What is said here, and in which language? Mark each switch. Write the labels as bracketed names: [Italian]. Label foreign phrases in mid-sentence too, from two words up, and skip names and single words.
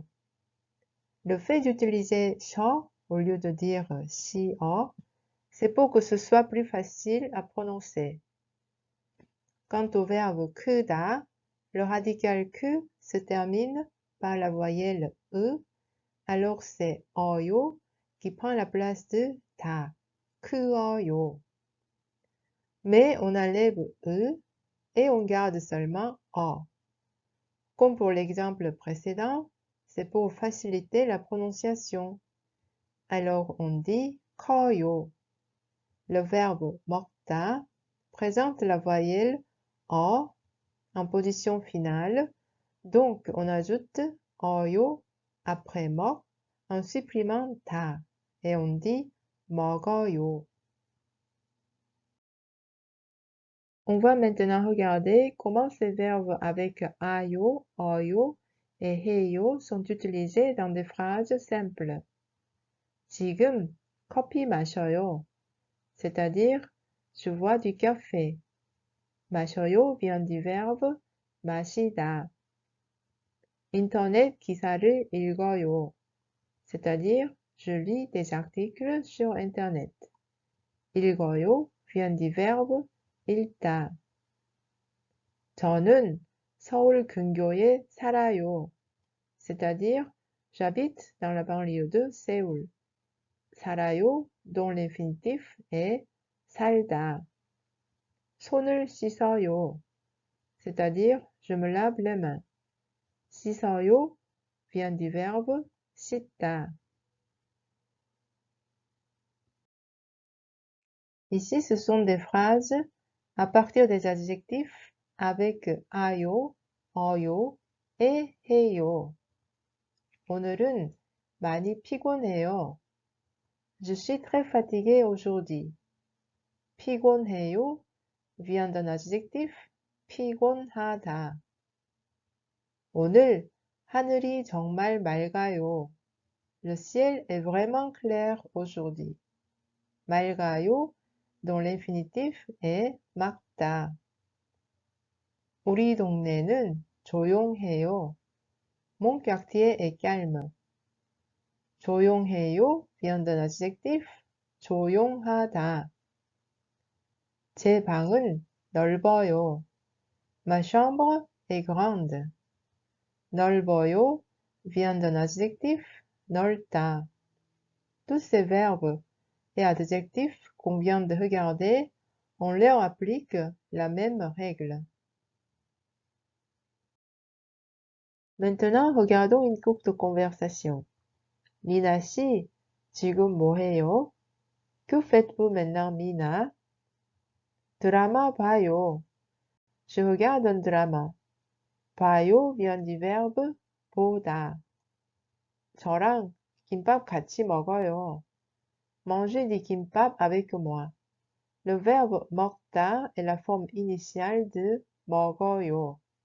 [French] Le fait d'utiliser 셔 au lieu de dire 시어, c'est pour que ce soit plus facile à prononcer. Quant au verbe 크다, le radical q se termine par la voyelle e, alors c'est 어요 qui prend la place de 다, 크어요. Mais on enlève e et on garde seulement 어. Comme pour l'exemple précédent, c'est pour faciliter la prononciation. Alors on dit 커요. Le verbe 먹다 présente la voyelle 어 en position finale, donc on ajoute 어요 après 먹 en supprimant 다 et on dit 먹어요. On va maintenant regarder comment ces verbes avec [Korean] 아요, 어요 [French] et 해요 sont utilisés dans des phrases simples. [Korean] 지금 커피 마셔요. [French] C'est-à-dire, je bois du café. 마셔요 vient du verbe 마시다. [Korean] 인터넷 기사를 읽어요. [French] c'est-à-dire je lis des articles sur internet. 읽어요 vient du verbe 읽다. [Korean] 저는 서울 근교에 살아요. [French] c'est-à-dire j'habite dans la banlieue de Séoul. 살아요 dont l'infinitif est 살다. [Korean] 손을 씻어요. [French] c'est-à-dire je me lave les mains. 씻어요 vient du verbe 씻다. Ici, ce sont des phrases à partir des adjectifs avec [Korean] 아요, 어요 [French] et 해요. [Korean] 오늘은 많이 피곤해요. [French] Je suis très fatigué aujourd'hui. 피곤해요 vient d'un adjectif 피곤하다. [Korean] 오늘 하늘이 정말 맑아요. [French] Le ciel est vraiment clair aujourd'hui. 맑아요 dont l'infinitif est 맑다. [Korean] 우리 동네는 조용해요. [French] Mon quartier est calme. 조용해요 vient d'un adjectif 조용하다. [Korean] 제 방은 넓어요. [French] Ma chambre est grande. 넓어요 vient d'un adjectif 넓다. Tous ces verbes et adjectifs qu'on vient de regarder, on leur applique la même règle. Maintenant, regardons une courte conversation. [Korean] 미나 씨, 지금 뭐 해요? [French] Que faites-vous maintenant, 미나? [Korean] 드라마 봐요. [French] Je regarde un drama. 봐요 vient du verbe 보다. [Korean] 저랑 김밥 같이 먹어요. [French] Manger du kimbap avec moi. Le verbe 먹다 est la forme initiale de 먹어요.